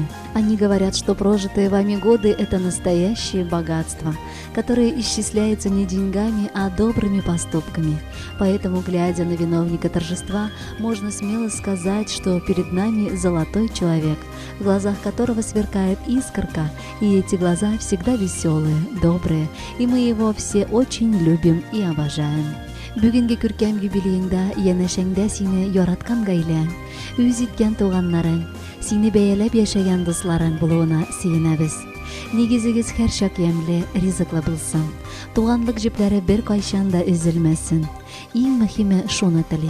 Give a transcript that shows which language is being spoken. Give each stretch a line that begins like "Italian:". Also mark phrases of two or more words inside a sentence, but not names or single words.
Russian: Они говорят, что прожитые вами годы – это настоящее богатство, которое исчисляется не деньгами, а добрыми поступками. Поэтому, глядя на виновника торжества, можно смело сказать, что перед нами золотой человек, в глазах которого сверкает искорка, и эти глаза всегда веселые, добрые, и мы его все очень любим и обожаем.
Tatar: Бүгінгі күркәм юбилейіңда янәшәңдә сине яраткан гаиләң, үз иткән туганнарың, сине бәяләп яшәгән дусларың булуына сөенәбез. Нигезегез һәр чак ямьле, ризыклы булсын. Туганлык җепләре бер кайчан да өзелмәсен. Иң мөһиме шуны телик.